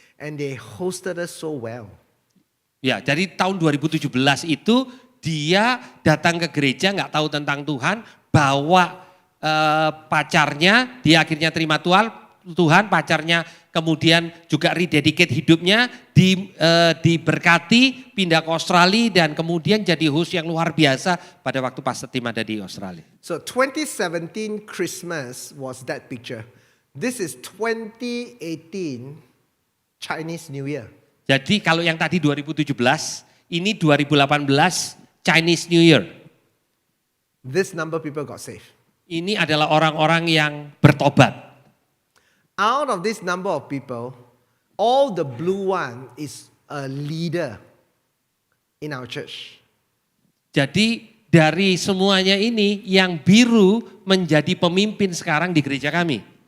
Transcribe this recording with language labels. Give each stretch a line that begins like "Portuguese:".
English: And they hosted us so well.
Indonesian: Ya, jadi tahun 2017 itu dia datang ke gereja nggak tahu tentang Tuhan, bawa pacarnya, dia akhirnya terima Tuhan, pacarnya kemudian juga rededicate hidupnya, diberkati, pindah ke Australia dan kemudian jadi host yang luar biasa pada waktu Pastor Tim ada di Australia.
English: So 2017 Christmas was that picture. This is 2018 Chinese New Year.
Indonesian: Jadi kalau yang tadi 2017, ini 2018 Chinese New Year.
English: This number of people got saved.
Indonesian: Ini adalah orang-orang yang bertobat.
English: Out of this number of people, all the blue one is a leader in our church.
Indonesian: Jadi dari semuanya ini yang biru menjadi pemimpin sekarang di gereja kami.